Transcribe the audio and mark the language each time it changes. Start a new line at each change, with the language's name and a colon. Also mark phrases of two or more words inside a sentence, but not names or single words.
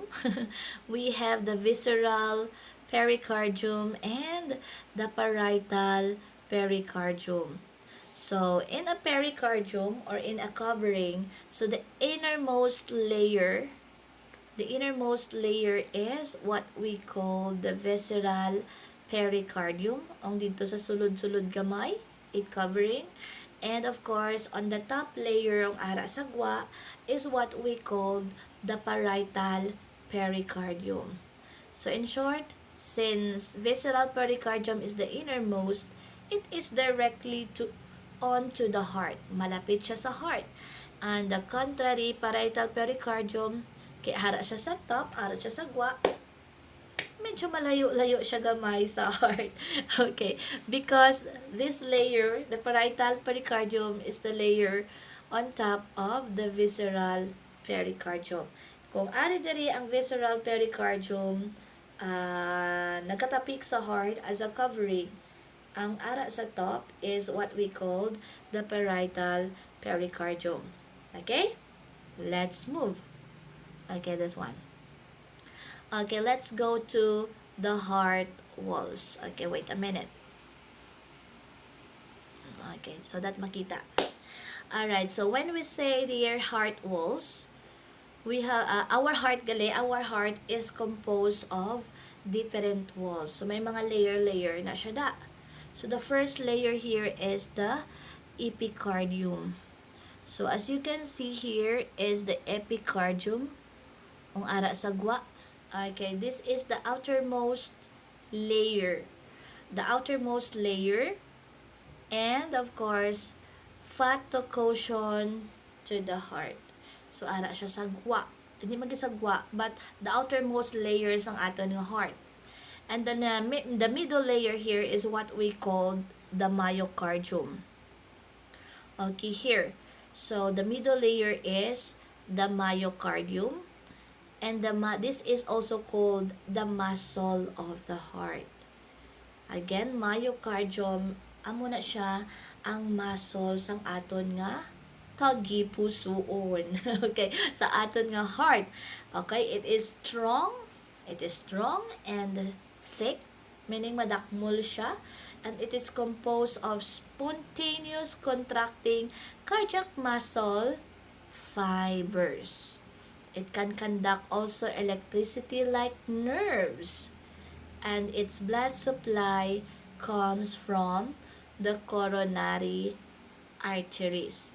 English: We have the visceral pericardium and the parietal pericardium. So in a pericardium or in a covering, so the innermost layer is what we call the visceral pericardium.
Hiligaynon: Ang dito sa sulod-sulod gamay,
English: it covering. And of course, on the top layer
Hiligaynon: ng ara sagwa
English: is what we called the parietal pericardium. So in short, since visceral pericardium is the innermost, it is directly onto the heart.
Hiligaynon: Malapit siya sa heart.
English: And the contrary, parietal pericardium,
Hiligaynon: kaya hara siya sa top, hara siya sa gwa, medyo malayo-layo siya gamay sa heart.
English: Okay, because this layer, the parietal pericardium, is the layer on top of the visceral pericardium.
Hiligaynon: Kung ari diri ang
English: visceral pericardium
Hiligaynon: nagkatapik sa heart
English: as a covering,
Hiligaynon: ang ara sa top
English: is what we called the parietal pericardium. Okay? Let's move. Okay, this one. Okay, let's go to the heart walls. Okay, wait a minute. Okay, so that makita. Alright, so when we say their heart walls, we have our heart is composed of different walls.
Hiligaynon: So may mga layer na siya da.
English: So the first layer here is the epicardium. So as you can see here is the epicardium.
Hiligaynon: Ang ara sa gwa.
English: Okay, this is the outermost layer. The outermost layer, and of course, fat to cushion to the heart.
Hiligaynon: So ara siya sa gwa. Hindi man sa gwa,
English: but the outermost layers
Hiligaynon: ang aton nga
English: heart. And then the middle layer here is what we call the myocardium. Okay, here. So the middle layer is the myocardium, and this is also called the muscle of the heart. Again, myocardium,
Hiligaynon: amo na siya ang muscle sang aton nga tagipusoon. Okay, sa aton nga heart.
English: Okay, it is strong and thick, meaning
Hiligaynon: madakmol siya,
English: and it is composed of spontaneous contracting cardiac muscle fibers. It can conduct also electricity like nerves, and its blood supply comes from the coronary arteries.